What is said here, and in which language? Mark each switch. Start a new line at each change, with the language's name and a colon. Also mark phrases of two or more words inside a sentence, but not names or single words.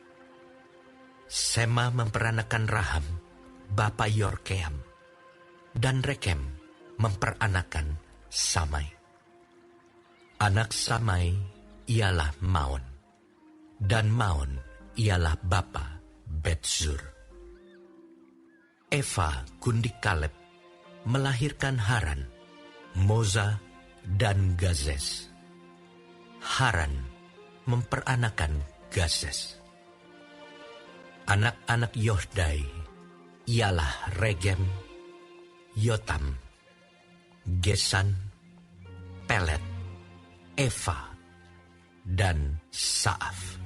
Indonesian: Sema memperanakan Raham, bapa Yorkeam, dan Rekem memperanakan Samai. Anak Samai ialah Maon, dan Maon ialah bapa Betzur. Eva gundik Kaleb melahirkan Haran, Moza, dan Gazes. Haran memperanakan Gazes. Anak-anak Yohdai ialah Regem, Yotam, Gesan, Pelet, Eva, dan Saaf.